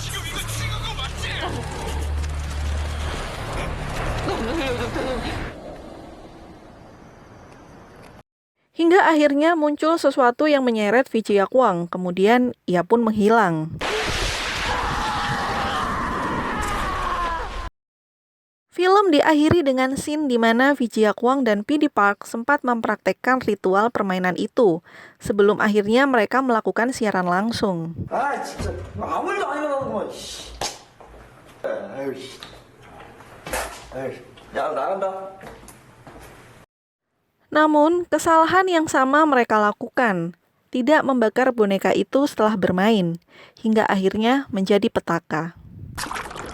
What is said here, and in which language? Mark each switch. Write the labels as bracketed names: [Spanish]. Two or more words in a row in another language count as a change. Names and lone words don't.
[Indonesian] Hingga akhirnya muncul sesuatu yang menyeret Fiji Kwang, kemudian ia pun menghilang. Film diakhiri dengan scene di mana Fiji Kwang dan PD Park sempat mempraktekkan ritual permainan itu, sebelum akhirnya mereka melakukan siaran langsung. [Korean] 아 진짜 아무 일도 안 일어나는구만. 아유 씨. 아유 야 나간다. [Indonesian] Namun, kesalahan yang sama mereka lakukan, tidak membakar boneka itu setelah bermain, hingga akhirnya menjadi petaka.